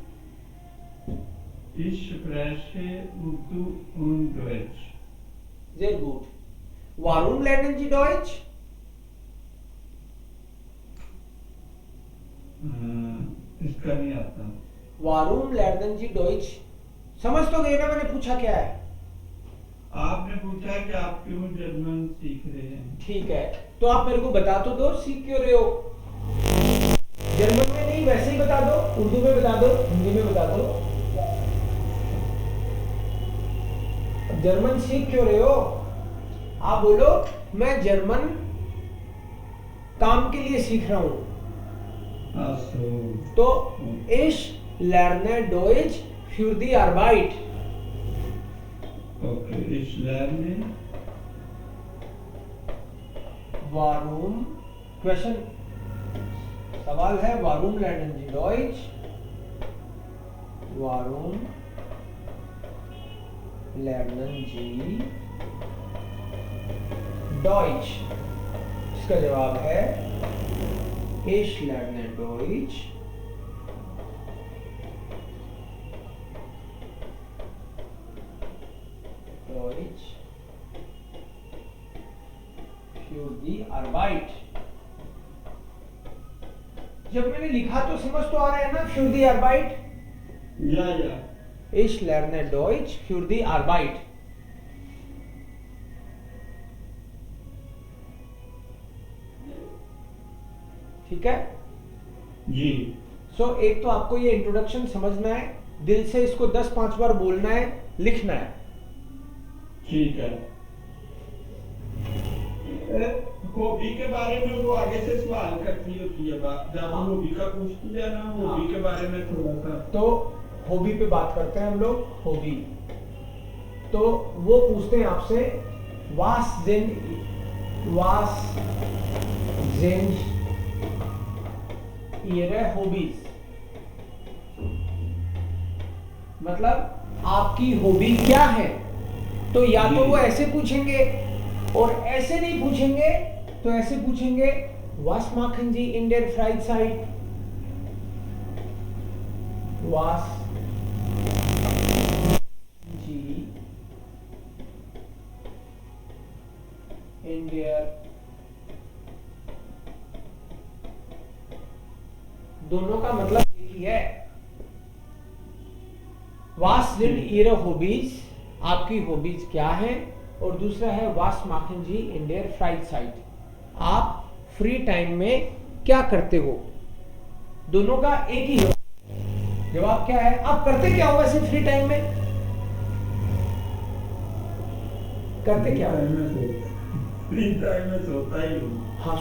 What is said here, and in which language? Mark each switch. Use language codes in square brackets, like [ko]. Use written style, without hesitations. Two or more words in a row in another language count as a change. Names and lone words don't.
[de] Ich spreche Urdu und Deutsch. Sehr gut. Warum lernen Sie Deutsch? Ich kann nicht आता. Warum lernen Sie Deutsch? [hi] समझ तो गए ना मैंने पूछा क्या है? आपने पूछा कि आप क्यों जर्मन सीख रहे हैं? ठीक है, तो आप मेरे को बता तो दो सीख क्यों रहे हो? जर्मन में नहीं, वैसे ही बता दो, उर्दू में बता दो, हिंदी में बता दो। जर्मन सीख क्यों रहे हो? आप बोलो मैं जर्मन काम के लिए सीख रहा हूं। तो [de] ich lerne Deutsch für die Arbeit. Okay, ich lerne. Warum? Question. [hi] सवाल है [de] warum lernen Sie Deutsch? Warum lernen Sie Deutsch? [hi] इसका जवाब है [de] Ich lerne Deutsch für die Arbeit. [hi] जब मैंने लिखा तो समझ तो आ रहा है ना, [de] für die Arbeit? Ja, ja. Ich lerne Deutsch für die Arbeit. [hi] ठीक है जी। एक तो आपको ये इंट्रोडक्शन समझना है, दिल से इसको 10-5 बार बोलना है, लिखना है। ठीक है। हॉबी के बारे में वो आगे से सवाल करती होती है, जब हम हॉबी का पूछती है ना, हॉबी के बारे में थोड़ा सा। तो हॉबी पे बात करते हैं हम लोग। हॉबी तो वो पूछते हैं आपसे [de] was sind ihre Hobbys, [hi] मतलब आपकी हॉबी क्या है। तो या तो वो ऐसे पूछेंगे और ऐसे नहीं पूछेंगे, तो ऐसे पूछेंगे [de] was machen Sie in der [hi] Freizeit, was Sie in der, दोनों का मतलब एक ही है। [de] Was sind Ihre Hobbys, [hi] आपकी हॉबीज क्या है, और दूसरा है [de] was machen Sie in der Freizeit, [hi] आप [en] free time [hi] में क्या करते हो। दोनों का एक ही जवाब क्या है? आप करते क्या हो वैसे [en] free time [hi] में? करते क्या हो? [en] free time [hi] में सोता ही हूँ।